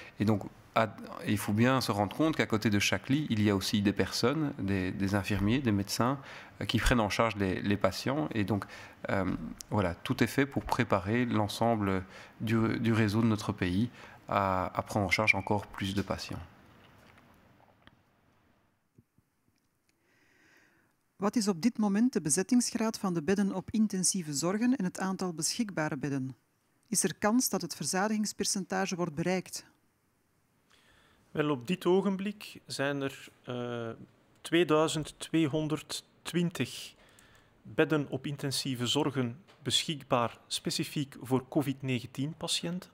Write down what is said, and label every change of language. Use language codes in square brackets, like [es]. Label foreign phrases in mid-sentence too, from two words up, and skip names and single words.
[fr] Et donc, il faut bien se rendre compte qu'à côté de chaque lit, il y a aussi des personnes, des infirmiers, des médecins qui prennent en charge les patients. Et donc, voilà, tout est fait pour préparer l'ensemble du réseau de notre pays à prendre en charge encore plus de patiënten. [nl] Wat is op dit moment de bezettingsgraad van de bedden op intensieve zorgen en het aantal beschikbare bedden? Is er kans dat het verzadigingspercentage wordt bereikt? Wel, op dit ogenblik zijn er 2220 bedden op intensieve zorgen beschikbaar, specifiek voor COVID-19-patiënten.